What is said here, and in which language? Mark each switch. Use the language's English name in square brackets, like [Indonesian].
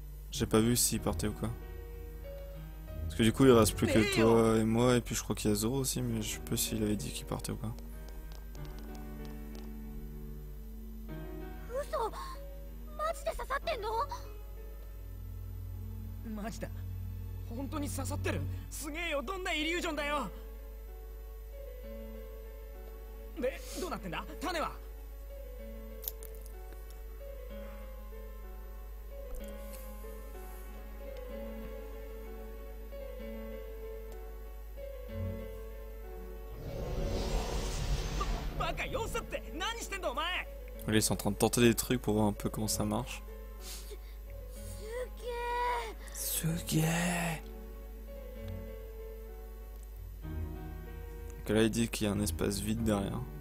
[French] J'ai pas vu s'il partait ou quoi. Parce que du coup il reste plus que toi et moi et puis je crois qu'il y a Zoro aussi mais je sais pas s'il avait dit qu'il partait ou pas. [Japanese] 嘘マジで刺さってんの？マジだ。本当に刺さってる。すげえよ。どんなイリュージョンだよ。で、どうなってんだ？種は？バカ様子って何してんだお前。 [French] Là ils sont en train de tenter des trucs pour voir un peu comment ça marche. [Japanese] すげえ。 Suge. [French] Donc là il dit qu'il y a un espace vide derrière.